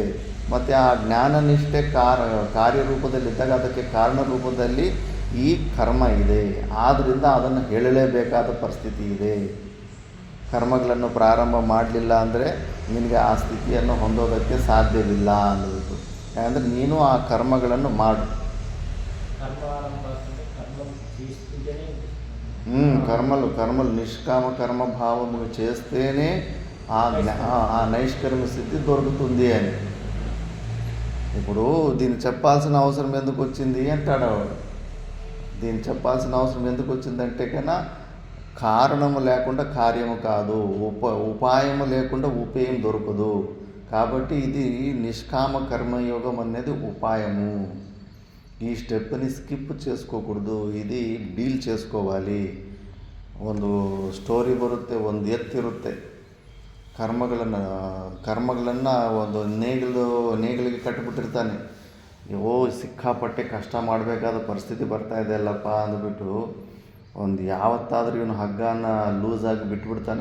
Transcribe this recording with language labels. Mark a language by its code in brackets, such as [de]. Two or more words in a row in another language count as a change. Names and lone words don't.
[kn] ಮತ್ತು ಆ ಜ್ಞಾನನಿಷ್ಠೆ ಕಾರ್ಯರೂಪದಲ್ಲಿದ್ದಾಗ ಅದಕ್ಕೆ ಕಾರಣ ರೂಪದಲ್ಲಿ ಈ ಕರ್ಮ ಇದೆ. ಆದ್ದರಿಂದ ಅದನ್ನು ಹೇಳಲೇಬೇಕಾದ ಪರಿಸ್ಥಿತಿ ಇದೆ. ಕರ್ಮಗಳನ್ನು ಪ್ರಾರಂಭ ಮಾಡಲಿಲ್ಲ ಅಂದರೆ ನಿನಗೆ ಆ ಸ್ಥಿತಿಯನ್ನು ಹೊಂದೋದಕ್ಕೆ ಸಾಧ್ಯವಿಲ್ಲ ಅನ್ನೋದು. ಯಾಕಂದರೆ ನೀನು ಆ ಕರ್ಮಗಳನ್ನು ಮಾಡು. [te] కర్మలు నిష్కామ కర్మ భావము చేస్తేనే ఆ నైష్కర్మ సిద్ధి దొరుకుతుంది అని. ఇప్పుడు దీన్ని చెప్పాల్సిన అవసరం ఎందుకు వచ్చింది అంటాడు. దీన్ని చెప్పాల్సిన అవసరం ఎందుకు వచ్చిందంటే కన్నా కారణము లేకుండా కార్యము కాదు, ఉపాయము లేకుండా ఉపేయం దొరకదు. కాబట్టి ఇది నిష్కామ కర్మయోగం అనేది ఉపాయము. ఈ స్టెప్ని స్కిప్ చేసుకోకూడదు, ఇది ಡೀಲ್ చేసుకోవాలి. [kn] ಒಂದು ಸ್ಟೋರಿ ಬರುತ್ತೆ, ಒಂದು ಎತ್ತಿರುತ್ತೆ, ಕರ್ಮಗಳನ್ನು ಒಂದು ನೇಗಿಲಿಗೆ ಕಟ್ಟಿಬಿಟ್ಟಿರ್ತಾನೆ. ಸಿಕ್ಕಾಪಟ್ಟೆ ಕಷ್ಟ ಮಾಡಬೇಕಾದ ಪರಿಸ್ಥಿತಿ ಬರ್ತಾ ಇದೆ ಅಲ್ಲಪ್ಪ ಅಂದ್ಬಿಟ್ಟು ಒಂದು ಯಾವತ್ತಾದರೂ ಇವನು ಹಗ್ಗನ ಲೂಸಾಗಿ ಬಿಟ್ಬಿಡ್ತಾನೆ.